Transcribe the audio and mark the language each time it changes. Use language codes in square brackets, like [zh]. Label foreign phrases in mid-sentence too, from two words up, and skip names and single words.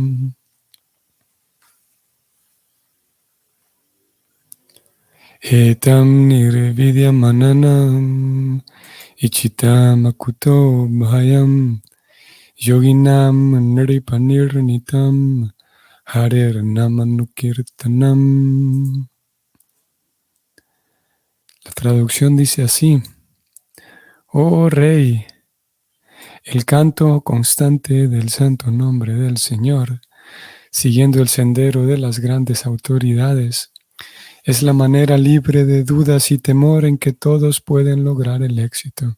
[sa] Etam nirvidya mananam ichitam akuto bhayam yoginam nripanirnitam harer namanukirtanam. [es] La traducción dice así: Oh Rey, el canto constante del santo nombre del Señor, siguiendo el sendero de las grandes autoridades, es la manera libre de dudas y temor en que todos pueden lograr el éxito.